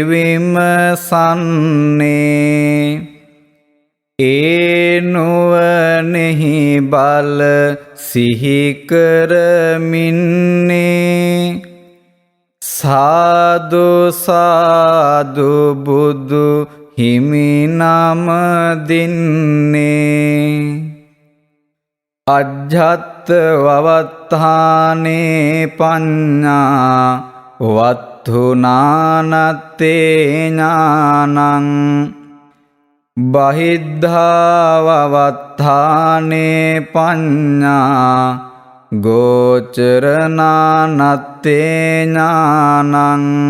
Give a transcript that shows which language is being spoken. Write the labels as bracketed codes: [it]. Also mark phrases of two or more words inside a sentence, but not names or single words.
[si] විමසන්නේ ඒ නුවණෙහි බල සිහි කරමින්නේ සාදු සාදු බුදු හිමි නම දින්නේ [pi] අජ්ජත් වවත්තානේ පඤ්ඤා වත්තුනානත්තේ ඥානං බහිද්ධා වවත්තානේ පඤ්ඤා ගෝචරනානත්තේ ඥානං